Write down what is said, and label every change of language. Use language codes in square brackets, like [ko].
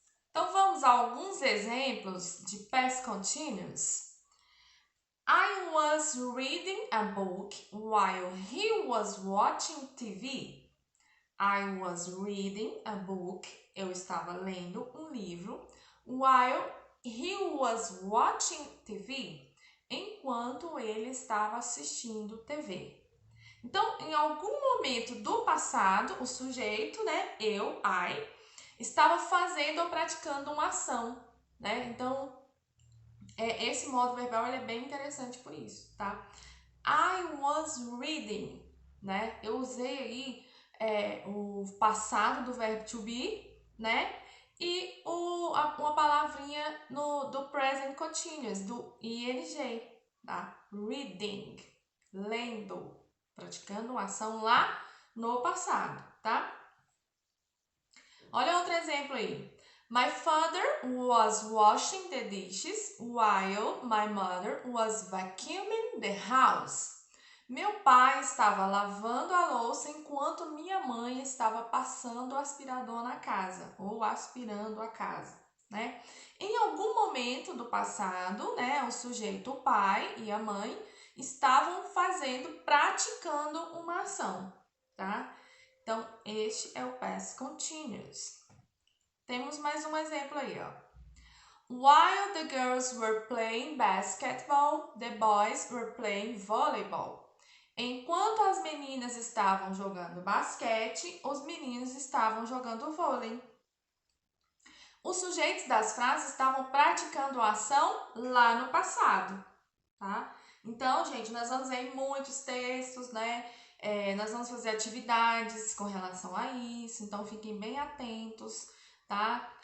[pt] Então, vamos a alguns exemplos de past continuous. [en] I was reading a book while he was watching TV. I was reading a book. [pt] Eu estava lendo um livro. [en] While he was watching TV. [pt] Enquanto ele estava assistindo TV. Então, em algum momento do passado, o sujeito, né, eu, I, estava fazendo ou praticando uma ação, né? Então, esse modo verbal ele é bem interessante por isso, tá? [en] I was reading, [pt] né? Eu usei aí o passado do verbo to be, né? E uma palavrinha do present continuous, do ing, tá? Reading, lendo, praticando uma ação lá no passado, tá? Olha outro exemplo aí. [en] My father was washing the dishes while my mother was vacuuming the house. [pt] Meu pai estava lavando a louça enquanto minha mãe estava passando o aspirador na casa, ou aspirando a casa, né? Em algum momento do passado, né, o sujeito, o pai e a mãe, estavam praticando uma ação, tá? Então, este é o past continuous. Temos mais um exemplo aí, ó. [en] While the girls were playing basketball, the boys were playing volleyball. [pt] Enquanto as meninas estavam jogando basquete, os meninos estavam jogando vôlei. Os sujeitos das frases estavam praticando a ação lá no passado, tá? Então, gente, nós vamos ver em muitos textos, né? Nós vamos fazer atividades com relação a isso, então fiquem bem atentos, tá?